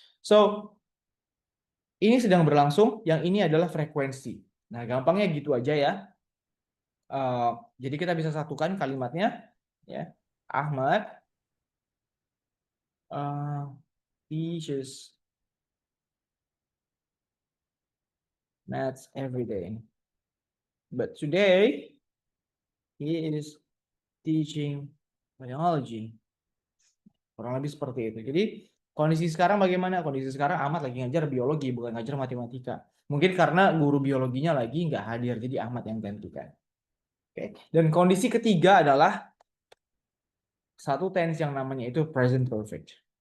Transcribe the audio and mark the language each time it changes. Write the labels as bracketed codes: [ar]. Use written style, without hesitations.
[id] So, ini sedang berlangsung, yang ini adalah frekuensi. Nah, gampangnya gitu aja ya. Jadi kita bisa satukan kalimatnya ya. [en] Ahmad teaches maths every day. But today he is teaching biology. [id] Kurang lebih seperti itu. Jadi kondisi sekarang bagaimana? Kondisi sekarang Ahmad lagi ngajar biologi, bukan ngajar matematika. Mungkin karena guru biologinya lagi nggak hadir, jadi Ahmad yang gantikan. Oke. Dan kondisi ketiga adalah satu tense yang namanya itu present perfect.